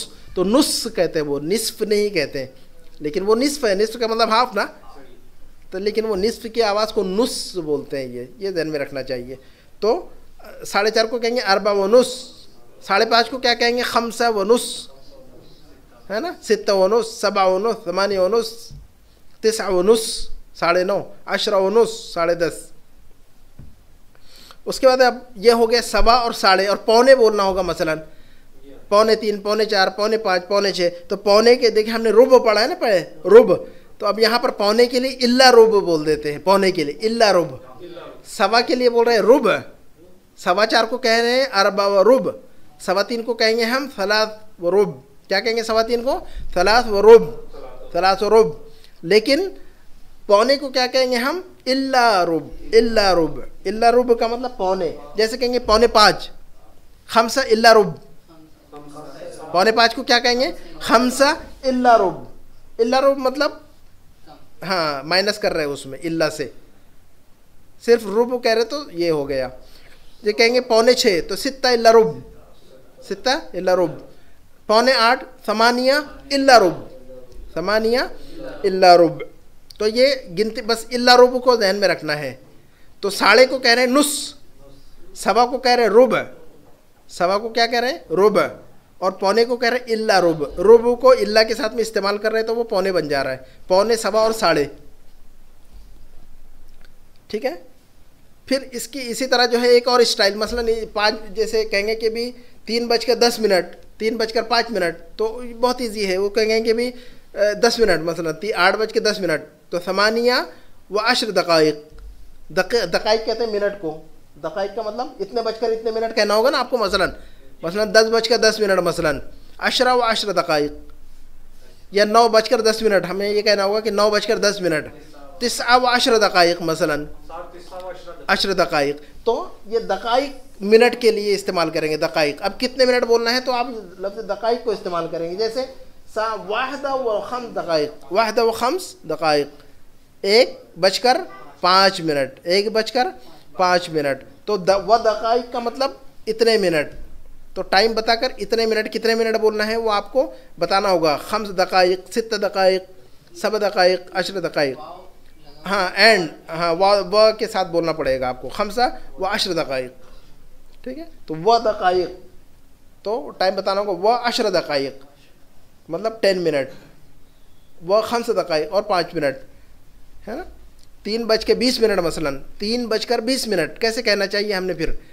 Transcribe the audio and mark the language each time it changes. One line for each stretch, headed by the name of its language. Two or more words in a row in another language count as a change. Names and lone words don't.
Hindi: तो नुस कहते हैं वो, निस्फ नहीं कहते, लेकिन वो निस्फ है, निस्फ का मतलब हाफ ना, तो लेकिन वो निस्फ की आवाज़ को नुस बोलते हैं, ये ध्यान में रखना चाहिए। तो 4:30 को कहेंगे
Arabic: أربعة ونص.
Hindi: 5:30 को क्या कहेंगे?
Arabic: خمسة ونص,
Hindi: है ना,
Arabic: ستة ونص، سبعة ونص، ثمانية ونص، تسعة ونص 9:30، عشرة ونص 10:30.
Hindi: उसके बाद अब ये हो गया सवा और साढ़े, और पौने बोलना होगा मसलन 3:45, 4:45, 5:45, 6:45। तो पौने के देखिए हमने रुब पढ़ा है ना पहले, रुब। तो अब यहाँ पर पौने के लिए
Arabic: إلا ربع
Hindi: बोल देते हैं, पौने के लिए
Arabic: إلا ربع.
Hindi: सवा के लिए बोल रहे हैं रुब। 4:15 को कह रहे हैं
Arabic: أربعة وربع.
Hindi: 3:15 को कहेंगे हम
Arabic: ثلاثة وربع.
Hindi: क्या कहेंगे 3:15 को?
Arabic: ثلاثة وربع، ثلاثة وربع.
Hindi: लेकिन पौने को क्या कहेंगे हम?
Arabic: إلا ربع، إلا ربع. إلا ربع
Hindi: का मतलब पौने, जैसे कहेंगे 4:45,
Arabic: خمسة إلا ربع.
Hindi: 4:45 को क्या कहेंगे?
Arabic: خمسة إلا ربع. إلا ربع
Hindi: मतलब हाँ, माइनस कर रहे हैं उसमें इल्ला से, सिर्फ रुब कह रहे तो ये हो गया। ये कहेंगे 5:45 तो
Arabic: ستة إلا ربع, ستة إلا ربع. 7:45 ثمانية إلا ربع، ثمانية إلا ربع.
Hindi: तो ये गिनती बस
Arabic: إلا ربع
Hindi: को ध्यान में रखना है। तो साढ़े को कह रहे हैं नुस, सवा को कह रहे हैं रुब, सवा को क्या कह रहे हैं? रुब, और पौने को कह रहे हैं
Arabic: إلا ربع.
Hindi: रुब को इल्ला के साथ में इस्तेमाल कर रहे हैं तो वो पौने बन जा रहा है, पौने, सवा और साढ़े। ठीक है। फिर इसकी इसी तरह जो है एक और स्टाइल, मसलन 5, जैसे कहेंगे कि भी 3:10, 3:05, तो बहुत ईजी है। वो कहेंगे कि भी 10 मिनट, मसलन 8:10, तो
Arabic: ثمانية و 10 دقائق.
Hindi: दकाइक कहते हैं मिनट को, दकाइक का मतलब इतने बजकर इतने मिनट कहना होगा ना आपको। मसलन 10:10, मसलन
Arabic: 10 و 10 دقائق,
Hindi: या 9:10, हमें ये कहना होगा कि 9:10,
Arabic: 9 و 10 دقائق,
Hindi: मसलन 10 दकाइक। तो ये दकाइक मिनट के लिए इस्तेमाल करेंगे, दकाइक। अब कितने मिनट बोलना है तो आप लफ्ज़ दकाइक को इस्तेमाल करेंगे, जैसे
Arabic: واحدة و خمس دقائق, واحدة و خمس دقائق,
Hindi: 1:05, 1:05। तो
Arabic: و دقائق
Hindi: का मतलब इतने मिनट, तो टाइम बताकर इतने मिनट, कितने मिनट बोलना है वो आपको बताना होगा।
Arabic: خمس دقائق، 6 دقائق، 7 دقائق، 10 دقائق.
Hindi: हाँ, एंड हाँ व के साथ बोलना पड़ेगा आपको,
Arabic: خمسة و 10 دقائق.
Hindi: ठीक है। तो
Arabic: و دقائق,
Hindi: तो टाइम बताना होगा
Arabic: و 10 دقائق
Hindi: मतलब 10 मिनट,
Arabic: و 5 دقائق
Hindi: और 5 मिनट, है ना। 3:20, मसलन 3:20, कैसे कहना चाहिए हमने फिर?